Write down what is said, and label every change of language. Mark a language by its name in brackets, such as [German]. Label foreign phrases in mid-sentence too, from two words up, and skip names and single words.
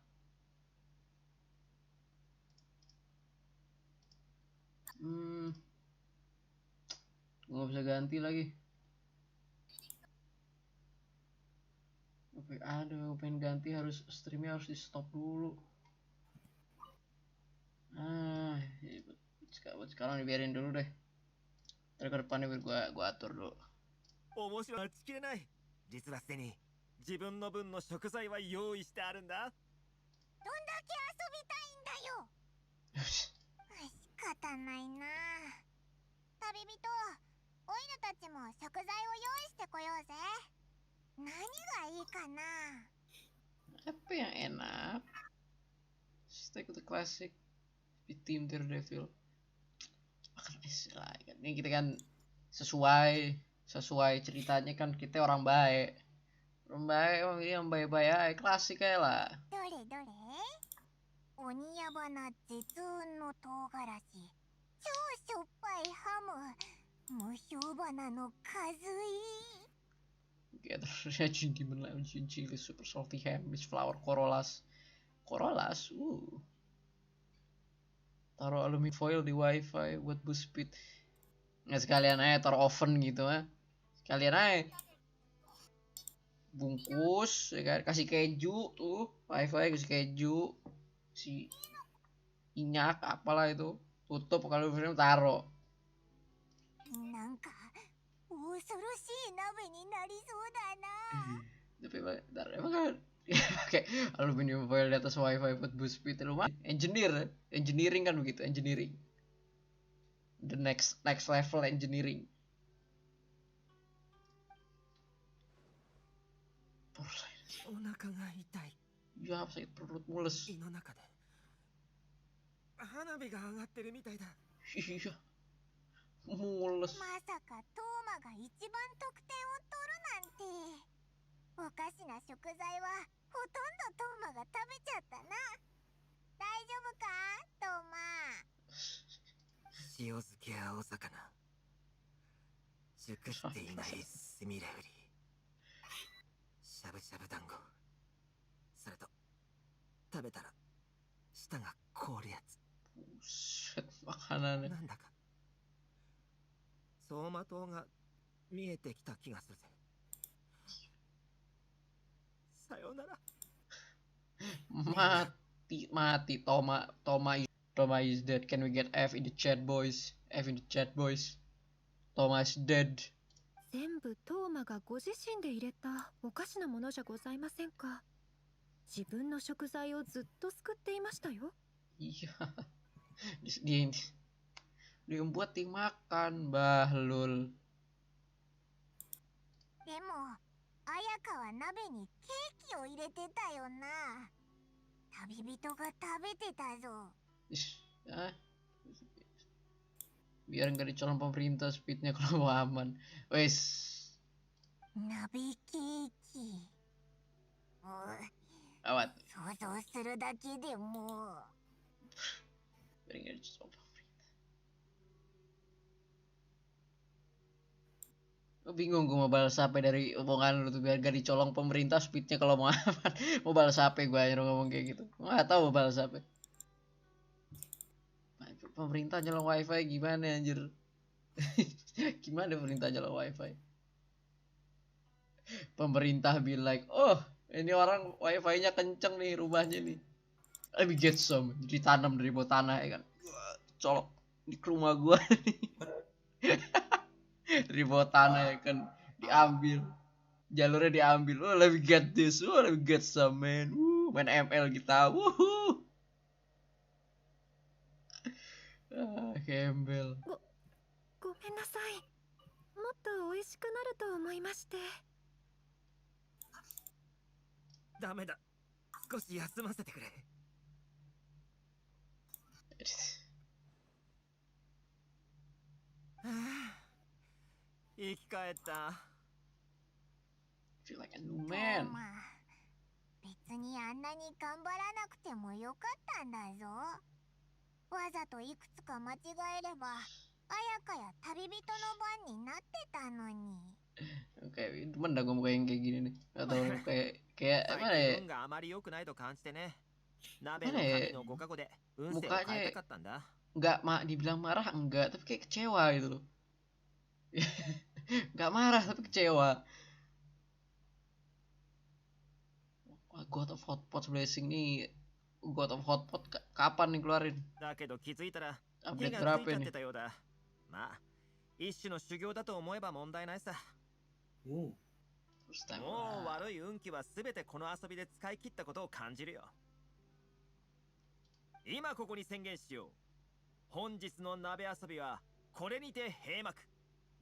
[Indonesian] Nggak bisa ganti lagi. Aduh, pengen ganti harus streamnya harus di stop dulu. Buat sekarang dibiarin dulu deh. Ntar ke depannya biar gua atur dulu. [Japanese] 面白い。待ちきれない。実はすでに自分の分の食材は用意してあるんだ。どんだけ遊びたいんだよ。仕方ないな。旅人、 おいらたちも食材を用意してこようぜ。何がいいかな。 [Indonesian] Apa yang enak? [English] Stick with the classic. [Indonesian] Di tim Daredevil. Makan es lah kan. Ini kita kan sesuai ceritanya kan kita orang baik. Orang baik, emang ini yang baik-baik aja, klasik aja lah. [Japanese] どれどれ。鬼ヤバな絶雲の唐辛子。超しょっぱいハム。無評花のかずい。 [English] Gather demon lemon chili super salty ham mixed flour corollas. [Indonesian] Taruh [English] aluminium foil [Indonesian] di wifi buat [English] boost speed. [Indonesian] Nggak sekalian aja taruh oven gitu mah. Sekalian aja bungkus ya kan, kasih keju tuh, wifi kasih keju, si minyak apalah itu, tutup kalau film taruh. [Japanese] なんか恐ろしい鍋になりそうだな。 [Indonesian] Tapi emang kan pakai [English] aluminium foil [Indonesian] di atas wifi buat [English] boost speed [Indonesian] lumayan. Engineering kan begitu, engineering. [English] The next level engineering. [Indonesian] Ya, sakit perut mules. Iya. Mules. [Japanese] まさかトーマが一番得点を取るなんて。おかしな食材はほとんどトーマが食べちゃったな。大丈夫かトーマ。塩漬け青魚、熟していないスミレウリ、しゃぶしゃぶ団子、それと食べたら舌が凍るやつ。 [Indonesian] Buset, makanannya. [Japanese] なんだか走馬灯が見えてきた気がするぜ。さよなら。 [English] Mati Toma is dead. Can we get F in the chat, boys? F in the chat, boys. Toma is dead. [Japanese] 全部トーマがご自身で入れたおかしなものじゃございませんか。自分の食材をずっとすくっていましたよ。 [Indonesian] Iya. Dia buat tim makan, Bahlul. [Japanese] でも綾香は鍋にケーキを入れてたよな。旅人が食べてたぞ。 [Indonesian] Biar nggak dicolong pemerintah speednya kalau mau aman. Wes. [Japanese] 鍋ケーキ。 Awat. 想像するだけでも。 [Indonesian] Biar nggak dicolong pemerintah. Bingung gue mau balas apa dari omongan lu tuh biar gak dicolong pemerintah speednya kalau mau aman. Mau balas apa gue aja ngomong kayak gitu. Nggak tahu mau balas apa. Pemerintah nyolong wifi gimana anjir? Gimana pemerintah nyolong wifi? Pemerintah bilang like, oh ini orang wifi-nya kenceng nih rumahnya nih. [English] Let me get some. [Indonesian] Ditanam dari bawah tanah ya kan. Colok di rumah gua nih. Dari bawah tanah ya kan diambil. Jalurnya diambil. [English] Oh let me get this. Oh let me get some man. [Indonesian] Main ML kita. Wuhu. Ah, Gembel. [Japanese] ごめんなさい。もっと美味しくなると思いまして。ダメだ。少し休ませてくれ。生き返った。 [English] Feel like a new man. [Japanese] 別にあんなに頑張らなくてもよかったんだぞ。わざといくつか間違えれば綾香や旅人の番になってたのに。 [Indonesian] Kayak demen dah gue muka yang kayak gini nih. Atau kayak mana ya? Mana ya? Mukanya nggak dibilang marah enggak, tapi kayak kecewa gitu loh. Nggak marah tapi kecewa. Wah, God of Hotpot Blessing nih. God of Hotpot kapan nih keluarin? Update berapa nih? [Japanese] まあ一種の修行だと思えば問題ないさ。もう悪い運気はすべてこの遊びで使い切ったことを感じるよ。今ここに宣言しよう。本日の鍋遊びはこれにて閉幕。